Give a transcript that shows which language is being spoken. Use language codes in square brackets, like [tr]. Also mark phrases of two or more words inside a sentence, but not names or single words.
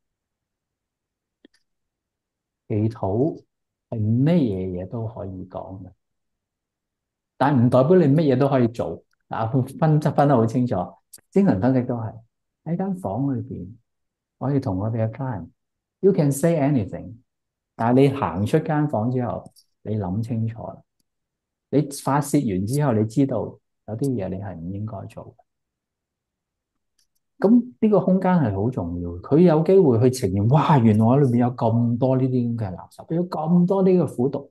[yue] 祈禱係咩嘢都可以講嘅，但係唔代表你乜嘢都可以做。分得好清楚。精神分析都係喺間房裏邊，我可以同我哋嘅 client， [en] you can say anything， [yue] 但係你行出間房之後，你諗清楚啦。你發泄完之後，你知道有啲嘢你係唔應該做嘅。咁呢個空間係好重要，佢有機會去呈現，哇！原來我裏面有咁多呢啲咁嘅垃圾，有咁多呢個苦毒。